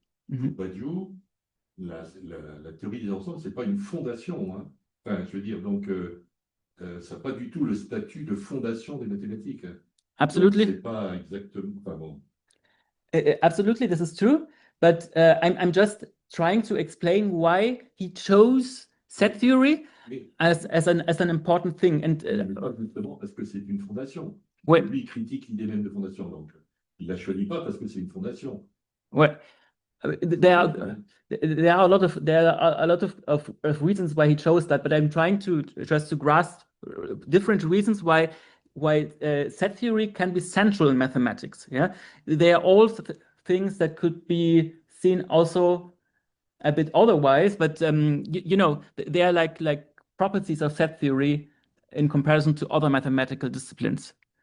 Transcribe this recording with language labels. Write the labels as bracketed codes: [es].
[fr] Badiou, la théorie des ensembles, ce n'est pas une fondation. Hein. Enfin, je veux dire, donc, ça n'a pas du tout le statut de fondation des mathématiques. [en] Absolutely. [fr] C'est pas exactement. Enfin, bon. [en] Absolutely, this is true. But I'm just trying to explain why he chose set theory as an important thing. And [fr] pas justement parce que c'est une fondation. Ouais. Lui, il critique l'idée même de fondation, donc il la choisit pas parce que c'est une fondation. Ouais. [en] There are a lot of reasons why he chose that, but I'm trying to grasp different reasons why set theory can be central in mathematics. Yeah, they are all things that could be seen also a bit otherwise, but you know, they are like properties of set theory in comparison to other mathematical disciplines.